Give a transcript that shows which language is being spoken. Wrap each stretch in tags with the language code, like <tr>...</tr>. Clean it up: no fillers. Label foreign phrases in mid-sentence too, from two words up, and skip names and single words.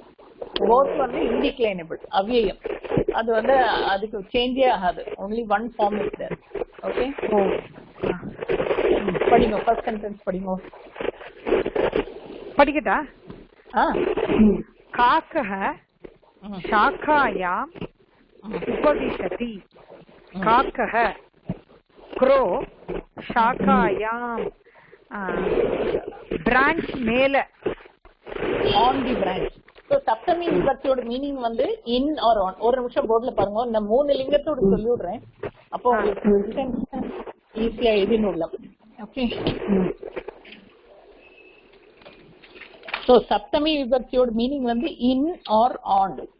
<ta>போத் வந்து இன்டிக்ளைனபிள், அவ்வியம். அது வந்து அதுக்கு சேஞ்சே ஆகாது.</ta> <en>Only one form is there. ஓகே, படிங்க. First sentence படிங்க.</en> <sa>படிக்கட்டா? காக்கः शाखायाम् उपविशति. काकः क्रो शाखायाम्</sa> <ta>பிரான்ச் மேல,</ta> <en>On the branch.</en> <ta>ஸோ சப்தமி விபக்தியோட மீனிங் வந்து</ta> <en>in or on.</en> <ta>ஒரு நிமிஷம் போர்ட்ல பாருங்க, இந்த 3 லிங்கத்தோட சொல்லி விடுறேன். அப்போ உங்களுக்கு ஈஸியா எழுதிடலாம். ஓகே, ஸோ சப்தமி விபக்தியோட மீனிங் வந்து</ta> <en>in or on.</en>